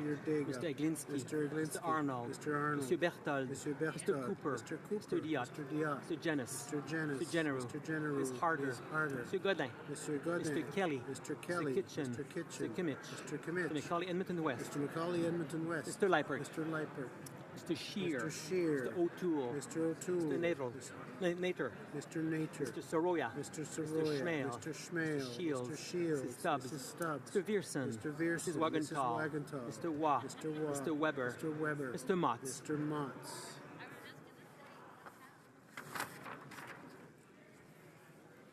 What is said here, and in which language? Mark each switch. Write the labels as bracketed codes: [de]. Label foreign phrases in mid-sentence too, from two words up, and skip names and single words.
[en] Ortega, Mr. Eglinski, Mr. Mr. Arnold, Mr. Berthold, Mr. Cooper, Mr. Diot, Mr. Jenness, Mr. Generou, Ms. Harder, Mr. Godin, Mr. Kelly, Mr. Kelly, Mr. Kitchen, Mr. Kitchen, Mr. Kimmich, Mr. Kimmich, Mr. Macaulay Edmonton West, Mr. Macaulay Edmonton West, Mr. Leipert, Mr. Leipert, Mr. Scheer, Mr. Scheer, Mr. O'Toole, Mr. O'Toole, Mr. Nader, Mr. Nater, Mr. Soroya, Mr. Mr. Soroya, Schmale, Mr. Schmale, Mr. Shields, Mr. Shields, Mrs. Stubbs, Mrs. Stubbs, Mr. Vierson, Mr. Vierson, Mrs. Wagenthal, Mrs. Wagenthal, Mr. Waugh, Mr. Waugh, Mr. Weber, Mr. Weber, Mr. Motz, Mr. Motz.